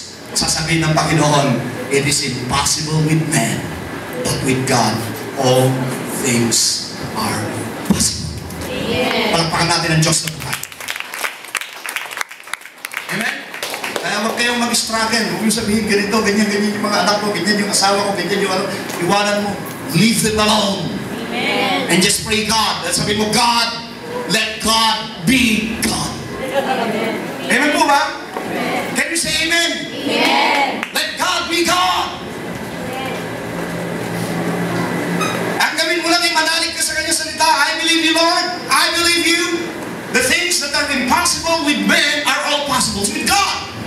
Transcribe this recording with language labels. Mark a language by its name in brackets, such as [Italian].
[Filipino] Sasabihin ng Panginoon, [English] it is impossible with man, but with God, all things are possible. [Filipino] Palakpakan natin ang Diyos na buhay. Amen? Kaya huwag kayong mag-struggle. Huwag yung sabihin, ganito, ganyan yung mga anak ko, ganyan yung asawa ko, ganyan yung ano. Iwanan mo. [English] Leave them alone. Amen. And just pray God. [Filipino] At sabi mo, [English] God, let God be God. Amen po ba? Can you say amen? Amen. Let God be God. [Filipino] Ang gawin mo lang ay manalig ka sa kanyang salita. [English] I believe you, Lord. I believe you. The things that are impossible with men are all possible with God.